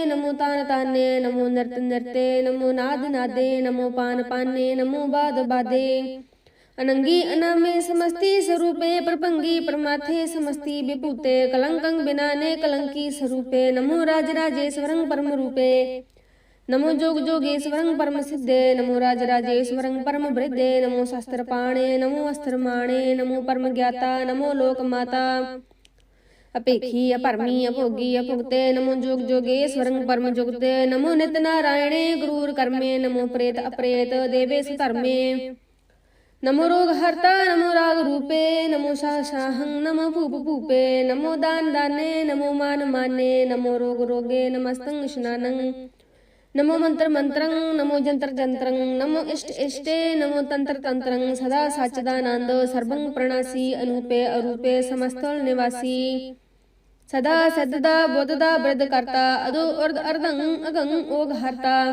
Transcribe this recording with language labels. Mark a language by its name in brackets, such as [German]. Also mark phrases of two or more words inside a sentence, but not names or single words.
[Braj] ਨਮੋ ਤਾਨ ਤਾਨੇ ਨਮੋ ਨਿਰਤ ਨਿਰਤੇ ਨਮੋ ਨਾਦ ਨਾਦੇ ਨਮੋ ਪਾਨ ਪਾਨੇ ਨਮੋ ਬਾਦ ਬਾਦੇ ਅਨੰਗੀ ਅਨਾਮੇ ਸਮਸਤੀ ਸਰੂਪੇ ਪ੍ਰਭੰਗੀ ਪਰਮਾਥੇ ਸਮਸਤੀ ਵਿਭੂਤੇ ਕਲੰਕੰ ਬਿਨਾਨੇ ਕਲੰਕੀ ਸਰੂਪੇ ਨਮੋ ਰਾਜ ਰਾਜੇਸ਼ਵਰੰ ਪਰਮ ਰੂਪੇ ਨਮੋ ਜੋਗ ਜੋਗੇਸ਼ਵਰੰ ਪਰਮ ਸਿੱਧੇ ਨਮੋ ਰਾਜ ਰਾਜੇਸ਼ਵਰੰ ਪਰਮ ਬ੍ਰਿਧੇ ਨਮੋ ਸ਼ਸਤਰ ਪਾਣੇ ਨਮੋ ਅਸਤਰ ਮਾਣੇ ਨਮੋ ਪਰਮ ਗਿਆਤਾ ਨਮੋ ਲੋਕ ਮਾਤਾ अपेखी अभरमी अभोगी अभुगते नमो जोग जोगेश्वरं परम जुगते नमो नित्य नारायणे गुरुर कर्मे नमो प्रेत अप्रेत देवेश धर्मे नमो रोग हर्ता नमो राग रूपे नमो शाहं नमो भूप भूपे नमो दान दाने नमो मान माने नमो रोग रोगे नमस्तं स्नानं नमो मंत्र मंत्रं नमो जंत्र जंत्रं नमो इष्ट इष्टे नमो तंत्र तंत्रं सदा सच्चिदानंद सर्वं प्रणासी अनूपे अरूपे समस्तल निवासी सदा सद्दा बोधदा वृद्ध करता अदो अर्ध अर्धं अगं ओघ हरता